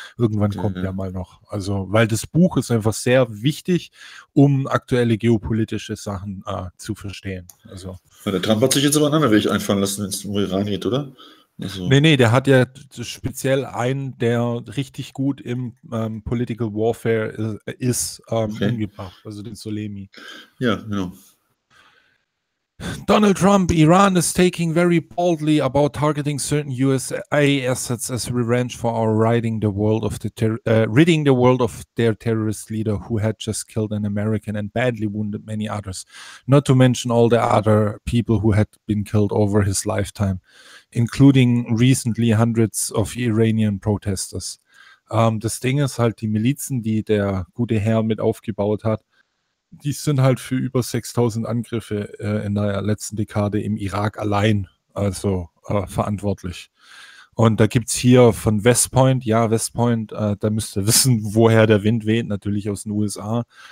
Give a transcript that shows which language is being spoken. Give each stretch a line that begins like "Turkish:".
German: Irgendwann kommt der mal noch. Also, weil das Buch ist einfach sehr wichtig, um aktuelle geopolitische Sachen zu verstehen. Also. Ja, der Trump hat sich jetzt aber einen anderen Weg einfallen lassen, wenn es um Iran geht, oder? Also. Nee, der hat ja speziell einen, der richtig gut im Political Warfare ist, umgebracht, also den Soleimani. Ja, genau.
English: Donald Trump, Iran is taking very boldly about targeting certain USA assets as revenge for our ridding the world of their terrorist leader who had just killed an American and badly wounded many others, not to mention all the other people who had been killed over his lifetime, including recently hundreds of Iranian protesters.
German: Das Ding ist halt, die Milizen, die der gute Herr mit aufgebaut hat, die sind halt für über 6000 Angriffe in der letzten Dekade im Irak allein, also verantwortlich. Und da gibt es hier von West Point, ja, West Point, da müsst ihr wissen, woher der Wind weht, natürlich aus den USA.